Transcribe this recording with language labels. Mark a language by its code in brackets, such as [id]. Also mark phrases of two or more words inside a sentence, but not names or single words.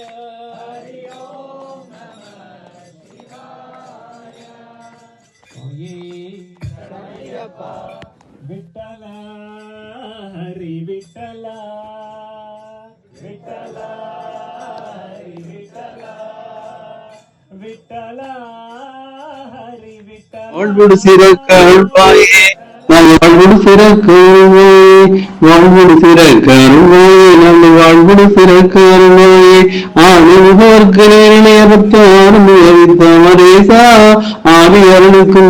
[sa] हरि ओम नमः शिवाय विठ्ठल हरि विठ्ठल विठ्ठल हरि विठ्ठल विठ्ठल हरि विठ्ठल [ta] வாழ்வோடு சிறக்க அருள்வாயே வாழ்வோடு சிறக்க அருள்வாயே வாழ்வோடு சிறக்க அருள்வாயே நாங்கள் வாழ்வோடு சிறக்க அருள்வாயே ஆளுநர்க்கு நேரிணையப்பட்ட ஆரம்பித்த ஆதி அருளுக்கும்